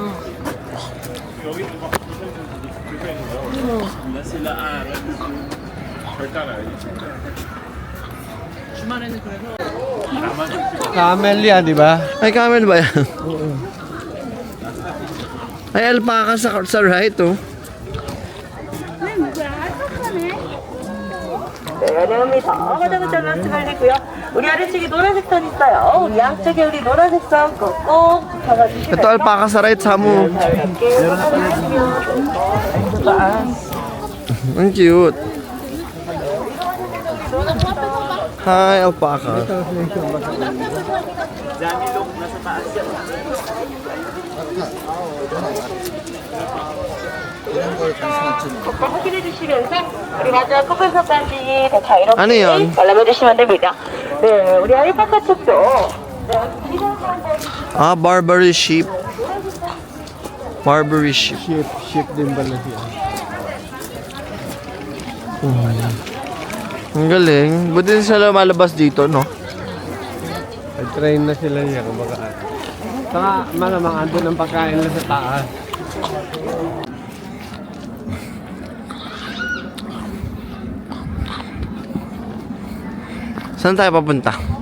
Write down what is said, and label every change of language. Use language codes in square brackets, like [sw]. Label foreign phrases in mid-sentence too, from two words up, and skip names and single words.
[tl] Camel yan, di ba? Ay, camel ba yan? Ay, alpaca sa right, oh. [ko] 안녕합니다. 화장실 말씀드리고요. 우리 아래쪽에 노란색 선 있어요. 우리 양쪽에 우리 노란색 선 꼭 잡아주시면 [tl] Ito, alpaca sa right, Samo. Ang cute. [en] Hi, alpaca. [ko] 꼭 확인해 주시면서 우리 마지막 커플석까지 다 자유롭게 [tl] Ano yun? [ko] 관람해 주시면 됩니다. 네, 우리 알파카 쪽도 [en] Ah, Barbary sheep. Barbary sheep. [tl] Sheep din pala siya. Ang galing. Buti din sila lumalabas dito, no? Train na sila niya, kumbaga. Saka, malamang andun ang pagkain na sa taas. Saan tayo papunta?